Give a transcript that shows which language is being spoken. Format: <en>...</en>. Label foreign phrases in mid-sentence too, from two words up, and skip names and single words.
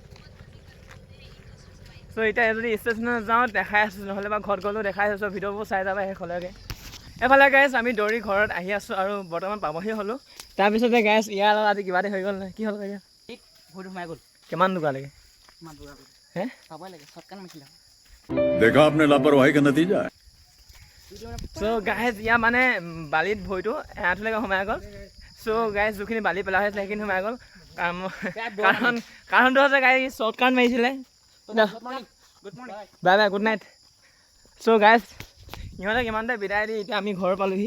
<as>চ' এতিয়া যদি ষ্টেচনত যাওঁ দেখাই আছোঁ, নহ'লে বা ঘৰত গ'লেও দেখাই আছোঁ। চ' ভিডিঅ'বোৰ চাই যাবা শেষলৈকে। এফালে গাইছ আমি দৌৰি ঘৰত আহি আছোঁ আৰু বৰ্তমান পাবহি হ'লোঁ। তাৰপিছতে গাইছ ইয়াৰ লগত আজি কিবা এটা হৈ গ'ল নহয়, কি হ'ল চাগে ভৰিটো সোমাই গ'ল। কিমান দূৰলৈকে হে পাবই লাগে চটকান মাৰিছিলে।</as> <hi>देखा आपने लापरवाही का नतीजा है।</hi> <en>so guys</en> <as>ইয়াৰ মানে বালিত ভৰিটো এআঁঠুলৈকে সোমাই গ'ল।</as> <en>so guys</en> <as>যিখিনি বালি পেলা হৈছিলে সেইখিনি সোমাই গ'ল কাৰণটো হৈছে</as> <en>guys short cut</en> <as>মাৰিছিলে</as> <en>bye bye good night so guys</en> <as>ইহঁতক ইমানতে বিদায় দি এতিয়া আমি ঘৰ পালোহি</as>